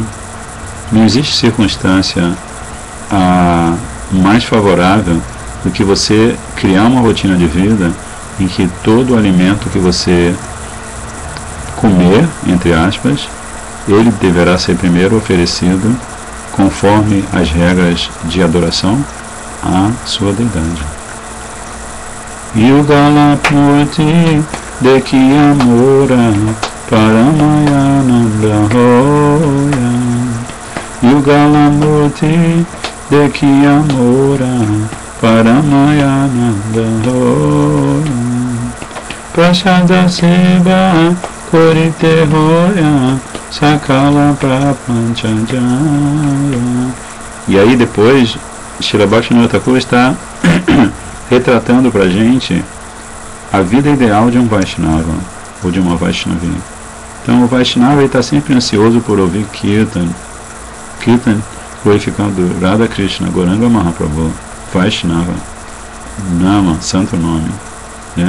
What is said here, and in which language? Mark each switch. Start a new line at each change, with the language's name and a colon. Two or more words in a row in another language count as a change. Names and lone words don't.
Portuguese: Não existe circunstância mais favorável do que você criar uma rotina de vida em que todo o alimento que você comer, entre aspas, ele deverá ser primeiro oferecido conforme as regras de adoração à sua deidade.
Bangla: যুগল মূর্তি দেখিয়ামোর পরমানন্দ হয়. যুগল মূর্তি দেখিয়ামোর পরমানন্দ হয়. প্রসাদ সেবা করিতে হয় সকল প্রপঞ্চজয়.
Portuguese: E aí depois Srila Bhaktivinoda Thakur está retratando para a gente a vida ideal de um Vaishnava ou de uma Vaishnavi. Então o Vaishnava está sempre ansioso por ouvir Kirtan glorificando Radha Krishna, Gauranga Mahaprabhu, Vaishnava, Nama, santo nome, né?